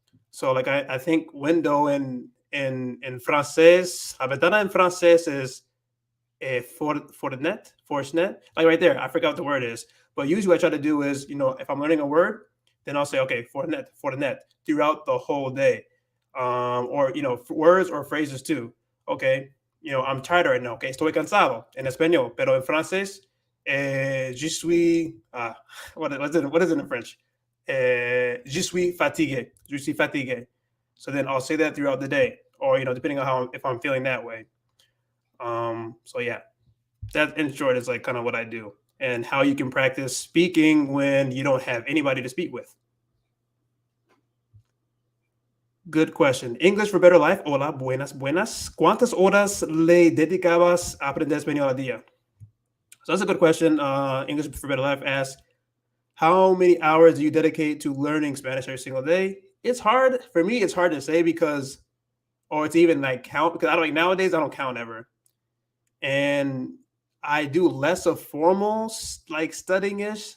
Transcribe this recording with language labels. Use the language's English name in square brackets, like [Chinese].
[English] So like I think window in francés, [Spanish] la ventana [English] in francés is For the net, like right there. I forgot what the word is, but usually what I try to do is, if I'm learning a word, then I'll say, okay, for the net throughout the whole day, or words or phrases too. Okay, I'm tired right now. [Spanish] Okay, estoy cansado en español, pero en francés, [French] je suis. [English] What is it in French? [French] Je suis fatigué. Je suis fatigué. [English] So then I'll say that throughout the day, or depending on if I'm feeling that way. So yeah, that in short is like kind of what I do and how you can practice speaking when you don't have anybody to speak with. Good question. English for better life. [Spanish] Hola, buenas, buenas. ¿Cuántas horas le dedicabas a aprender español al día? [English] So that's a good question. English for better life asks, how many hours do you dedicate to learning Spanish every single day? It's hard for me. It's hard to say or it's even like count because I don't like nowadays. I don't count ever, and I do less of formal like studying ish.